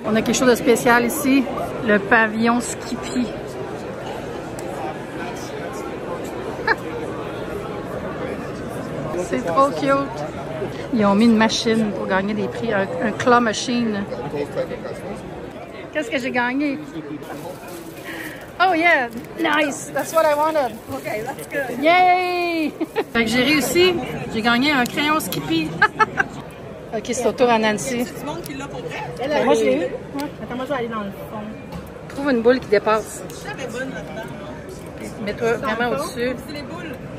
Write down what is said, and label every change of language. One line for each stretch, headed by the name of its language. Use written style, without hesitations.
French: On a quelque chose de spécial ici, le pavillon Skippy. C'est trop cute. Ils ont mis une machine pour gagner des prix, un claw machine. Qu'est-ce que j'ai gagné?
English: Oh yeah, nice, that's what I wanted. Okay, that's good. Yay!
French: Fait que j'ai réussi, j'ai gagné un crayon Skippy. Ok, c'est au tour à Nancy. C'est du monde qui l'a pour vrai? Moi, je l'ai eu. Attends, moi, je vais aller dans le fond. Trouve une boule qui dépasse. Ça fait bonne là-dedans. Mets-toi vraiment au-dessus. C'est les boules.